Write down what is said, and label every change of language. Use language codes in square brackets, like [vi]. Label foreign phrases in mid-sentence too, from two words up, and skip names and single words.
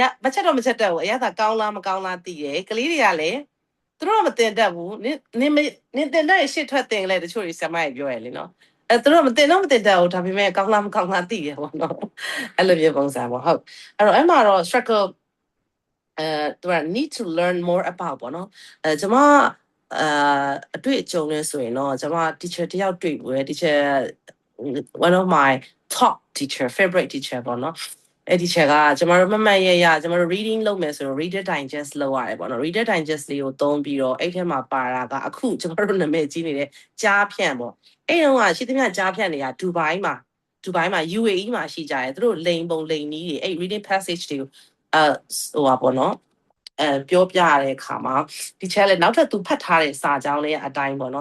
[my] မချက်တော့မချက်တတ်ဘူးအရာသာကောင်းလားမကောင်းလားသိတယ်ကလေးတွေကလည်းသူတို့မတင်တတ်ဘူးနင်တင်တဲ့ရှစ်ထွက်တင်လဲတချို့တွေဆရာမကြီးပြောရလေနော်သူတို့မတင်တတ်ဘူးဒါပေမဲ့ကောင်းလားမကောင်းလားသိရပေါ့နော်အဲ့လိုမျိုးပုံစံပေါ့ဟုတ်အဲ့တော့အဲ့မှာတော့ struggle သူက [en] need to learn more about [my] ပေါ့နော်ကျွန်မအတွေ့အကြုံလဲဆိုရင်တော့ကျွန်မ teacher တယောက်တွေ့ဘူး teacher [en] one of my top teacher favorite teacher [my] ပေါ့နော်အဲ့ teacher ကကျွန်တော်တို့မှတ်ရကျွန်တော်တို့ reading လုပ်မယ်ဆိုတော့ [en] reader digest [my] လုပ်ရတယ်ပေါ့နော် [en] reader digest [my] လေးကိုသုံးပြီးတော့အဲ့ထဲမှာပါတာကအခုကျွန်တော်တို့နာမည်ကြီးနေတဲ့ကြားဖြန့်ပေါ့အဲ့တော့ရှိသမျှကြားဖြန့်တွေကဒူဘိုင်းမှာ UAE မှာရှိကြတယ်သူတို့လိန်ပုံလိန်နီးတွေအဲ့ [en] reading passage [my] တွေကိုပေါ့နော်ပြောပြရတဲ့အခါမှာဒီချက်လည်းနောက်ထပ်သူဖတ်ထားတဲ့စာကြောင်းလေးအတိုင်းပေါ့နော်